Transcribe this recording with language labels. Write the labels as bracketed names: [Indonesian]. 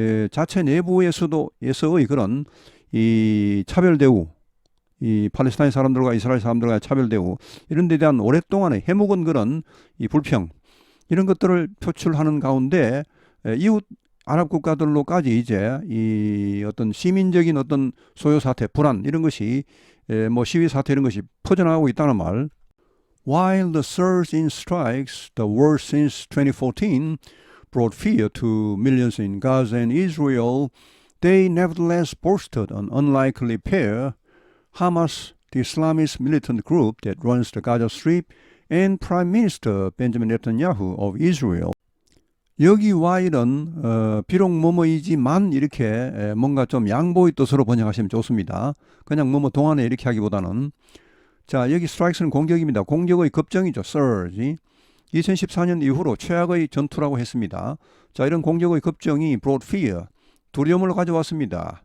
[Korean] 자체 내부에서의 그런 이 차별 대우 이 팔레스타인 사람들과 이스라엘 사람들과의 차별 대우 이런 데 대한 오랫동안의 해묵은 그런 이 불평 이런 것들을 표출하는 가운데 이웃 아랍 국가들로까지 이제 이 어떤 시민적인 어떤 소요 사태, 불안 이런 것이 뭐 시위 사태 이런 것이 퍼져나가고 있다는 말. [English] While the surge in strikes, the worst since 2014, brought fear to millions in Gaza and Israel, they nevertheless boasted an unlikely pair, Hamas, the Islamist militant group that runs the Gaza Strip, and Prime Minister Benjamin Netanyahu of Israel. [Korean] 여기 while은 비록 뭐뭐이지만 이렇게 뭔가 좀 양보의 뜻으로 번역하시면 좋습니다. 그냥 뭐뭐 동안에 이렇게 하기보다는. 자, 여기 strikes는 공격입니다. 공격의 급정이죠. surge. 2014년 이후로 최악의 전투라고 했습니다. 자, 이런 공격의 급정이 [English] brought fear, [Korean] 두려움을 가져왔습니다.